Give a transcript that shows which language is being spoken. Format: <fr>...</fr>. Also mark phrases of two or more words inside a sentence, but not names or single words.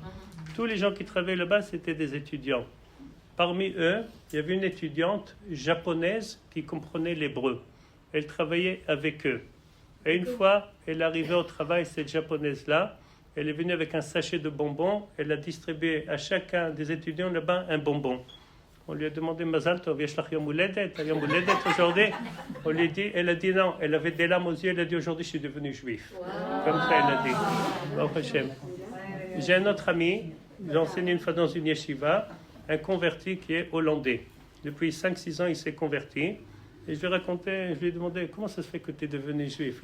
<fr>Tous les gens qui travaillaient là-bas, c'était des étudiants. Parmi eux, il y avait une étudiante japonaise qui comprenait l'hébreu. Elle travaillait avec eux. Et une fois, elle arrivait au travail, cette japonaise-là, elle est venue avec un sachet de bonbons, elle a distribué à chacun des étudiants là-bas un bonbon. On lui a demandé</fr> <he>מזל טוב, יש לך יום הולדת, יום הולדת</he> <fr>aujourd'hui. On lui a dit, elle a dit non, elle avait des larmes aux yeux, elle a dit aujourd'hui je suis devenu juif. Wow. Comme ça elle a dit.</fr> <he>ברוך השם.</he> <fr>J'ai un autre ami, j'ai enseigné une fois dans une yeshiva, un converti qui est hollandais. Depuis 5-6 ans, il s'est converti. Et je lui ai raconté, je lui ai demandé comment ça se fait que tu es devenu juif.</fr>